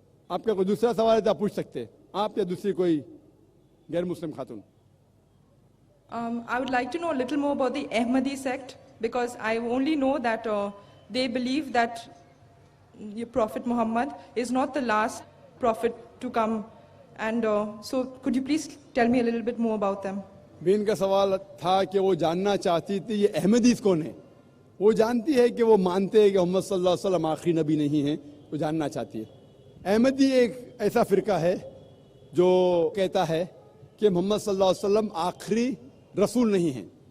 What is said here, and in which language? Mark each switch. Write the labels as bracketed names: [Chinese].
[Urdu] آپ کا کوئی دوسرا سوال ہے تو آپ پوچھ سکتے, آپ یا دوسری کوئی غیر مسلم خاتون. [English] I would like to know a little more about the Ahmadi sect, because I only know that they believe that your Prophet Muhammad is not the last prophet to come. And so could you please tell me a little bit more about them? [Urdu] بین کا سوال تھا کہ وہ جاننا چاہتی تھی یہ احمدیز کون ہے. وہ جانتی ہے کہ وہ مانتے ہیں کہ محمد صلی اللہ علیہ وسلم آخری نبی نہیں ہیں, وہ جاننا چاہتی ہے. احمدی ایک ایسا فرقہ ہے جو کہتا ہے کہ محمد صلی اللہ علیہ وسلم آخری رسول نہیں ہیں.